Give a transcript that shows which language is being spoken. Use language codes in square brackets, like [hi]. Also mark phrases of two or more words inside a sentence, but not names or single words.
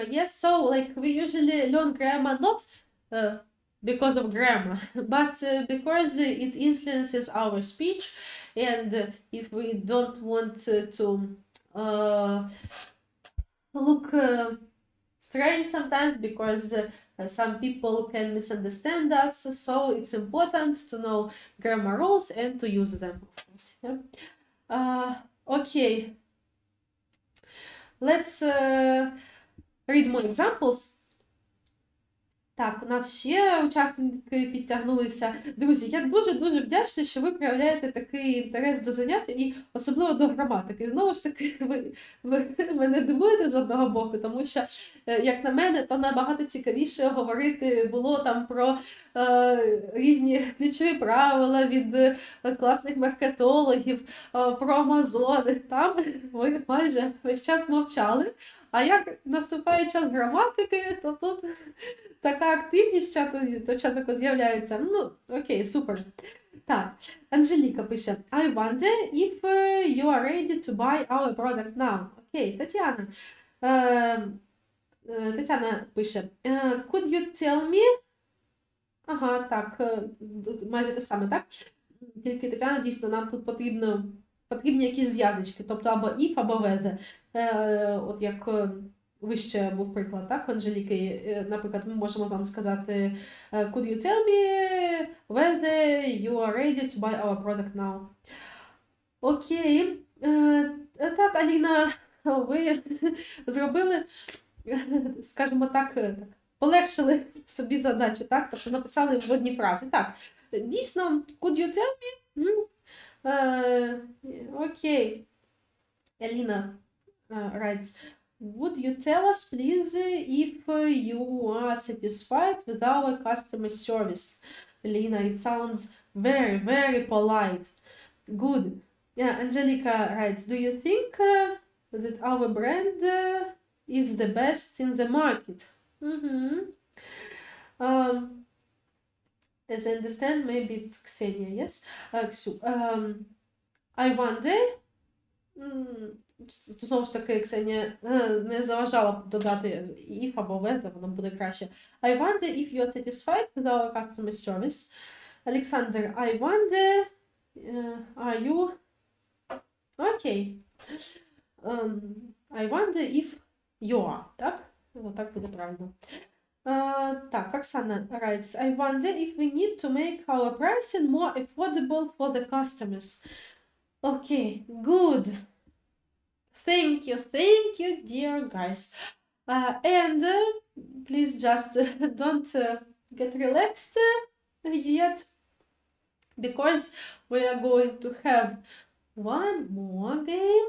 [en] Yes, so like we usually learn grammar not because of grammar, but because it influences our speech, and if we don't want to look strange sometimes, because some people can misunderstand us, so it's important to know grammar rules and to use them, of course. Yeah? Okay, let's read more examples. [uk] Так, у нас ще учасники підтягнулися. Друзі, я дуже-дуже вдячна, що ви проявляєте такий інтерес до занять і особливо до граматики. Знову ж таки, ви мене дивуєте з одного боку, тому що, як на мене, то набагато цікавіше говорити було там про різні ключові правила від класних маркетологів, про Амазони. Там ви майже весь час мовчали. А як наступає час граматики, то тут така активність чатику з'являється. Ну, окей, супер. Так, Анжеліка пише: [en] I wonder if you are ready to buy our product now. [uk] Окей, Тетяна. Тетяна пише: [en] Could you tell me? [uk] Ага, так, майже те саме, так? Тільки, Тетяна, дійсно, нам тут потрібні якісь зв'язочки, тобто або if, або whether. От як вище був приклад, так, Анжеліки, наприклад, ми можемо з вами сказати [en] Could you tell me whether you are ready to buy our product now? [uk] Окей. Так, Аліна, ви зробили, скажімо так, полегшили собі задачу, так? Тобто написали вводні фрази. Так, дійсно, [en] could you tell me? [uk] Окей. [en] Аліна writes, would you tell us, please, if you are satisfied with our customer service? Alina, it sounds very, very polite. Good. Yeah, Angelica writes, do you think that our brand is the best in the market? As I understand, maybe it's Ksenia, yes? I wonder... [uk] Знову ж таки, Ксенія не заважала додати if або whether, воно буде краще. [en] I wonder if you are satisfied with our customer service. Олександр, I wonder, are you... Окей. I wonder if you are. [uk] Так? Так буде правильно. Так, [en] Оксана writes, I wonder if we need to make our pricing more affordable for the customers. Okay, good. Thank you, dear guys. And please just don't get relaxed yet, because we are going to have one more game.